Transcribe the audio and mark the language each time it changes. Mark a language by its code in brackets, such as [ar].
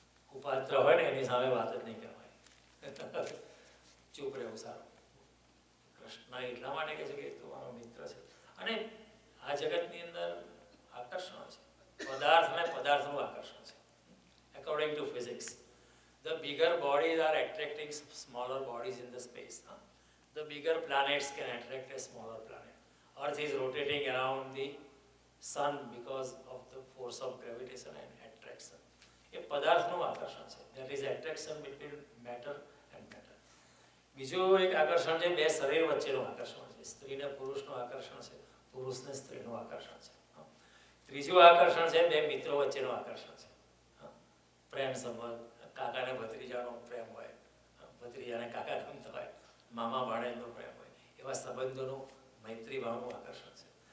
[gu] કુપાત્ર હોય ને એની સામે વાત જ નહીં કરવાની, ચૂપ રહેવું સારું. કૃષ્ણ એટલા માટે કહે છે કે તું મારો મિત્ર છે. અને આ જગતની અંદર આકર્ષણ છે, પદાર્થ અને પદાર્થનું આકર્ષણ છે. [en] According to physics, the bigger bodies are attracting smaller bodies in the space. The bigger planets can attract a smaller planet. Earth is rotating around the sun because of the force of gravitation and attraction. [gu] એ પદાર્થનું આકર્ષણ છે. [en] That is attraction between matter and matter. [gu] બીજું એક આકર્ષણ છે બે શરીર વચ્ચેનું આકર્ષણ છે. સ્ત્રીને પુરુષનું આકર્ષણ છે, પુરુષને સ્ત્રીનું આકર્ષણ છે. ત્રીજું આકર્ષણ છે બે મિત્રો વચ્ચેનું આકર્ષણ છે. પ્રેમ સંબંધ, કાકાને ભત્રીજાનો પ્રેમ હોય, ભત્રીજાને કાકા ગમતા હોય, મામા ભાણેજનો પ્રેમ હોય, એવા સંબંધોનું મૈત્રી ભાવનું આકર્ષણ છે.